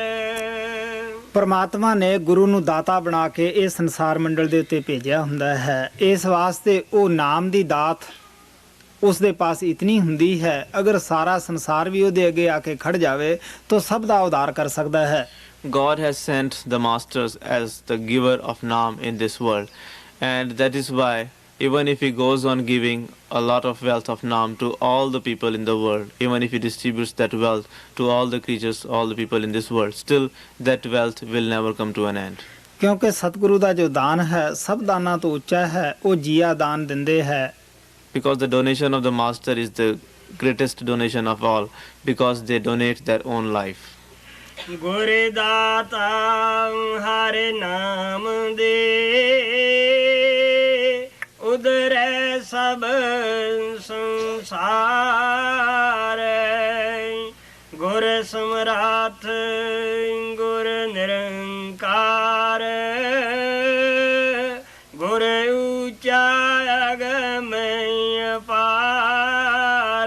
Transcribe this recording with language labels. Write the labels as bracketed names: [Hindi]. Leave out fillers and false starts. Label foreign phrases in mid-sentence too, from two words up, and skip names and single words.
[Punjabi] ਪਰਮਾਤਮਾ ਨੇ ਗੁਰੂ ਨੂੰ ਦਾਤਾ ਬਣਾ ਕੇ ਇਹ ਸੰਸਾਰ ਮੰਡਲ ਦੇ ਉੱਤੇ ਭੇਜਿਆ ਹੁੰਦਾ ਹੈ। ਇਸ ਵਾਸਤੇ ਉਹ ਨਾਮ ਦੀ ਦਾਤ ਉਸ ਦੇ ਪਾਸ ਇਤਨੀ ਹੁੰਦੀ ਹੈ ਅਗਰ ਸਾਰਾ ਸੰਸਾਰ ਵੀ ਉਹਦੇ ਅੱਗੇ ਆ ਕੇ ਖੜ ਜਾਵੇ ਤਾਂ ਸਭ ਦਾ ਉਧਾਰ ਕਰ ਸਕਦਾ ਹੈ। [English] God has sent the masters as the giver of Naam in this world, and that is why even if he goes on giving a lot of wealth of Naam to all the people in the world, even if he distributes that wealth to all the creatures, all the people in this world, still that wealth will never come to an end. [Punjabi] ਕਿਉਂਕਿ ਸਤਿਗੁਰੂ ਦਾ ਜੋ ਦਾਨ ਹੈ ਸਭ ਦਾਨਾਂ ਤੋਂ ਉੱਚਾ ਹੈ, ਉਹ ਜੀਆ ਦਾਨ ਦਿੰਦੇ ਹੈ। [English] Because the donation of the master is the greatest donation of all, because they donate their own life. [Punjabi] ਗੁਰ ਦਾਤਾ ਹਰ ਨਾਮ ਦੇ ਉਦਰੈ ਸਭ ਸੰਸਾਰ ਗੁਰ ਸਮਰਾਥ ਗੁਰ ਨਿਰੰਕਾਰ ਗੁਰ ਉੱਚਾ ਅਗਮ ਅਪਾਰ।